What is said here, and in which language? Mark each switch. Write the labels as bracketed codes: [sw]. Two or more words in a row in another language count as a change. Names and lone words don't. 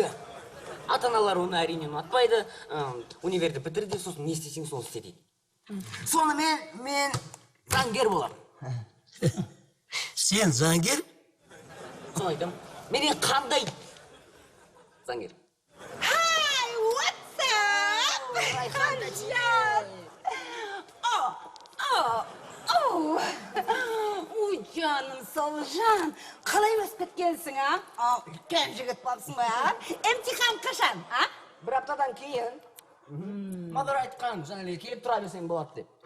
[kk] Ата-аналар оны әрине ұнатпайды. Универді бітірді, сосын не істесең сол істе дейді. Сонымен мен заңгер боламын. Сен заңгер? Соны айтам. Менен қандай заңгер? [en] Hi, what's up? Hancan. [kk] Ой, жаным, Солжан. Қалай өсіп кеткенсің, а? Үлкен жігіт болсың ба, а? Емтихан қашан, а? Бір аптадан кейін. Мадыр айтқан, жаңа келіп тұра берсең болады деп.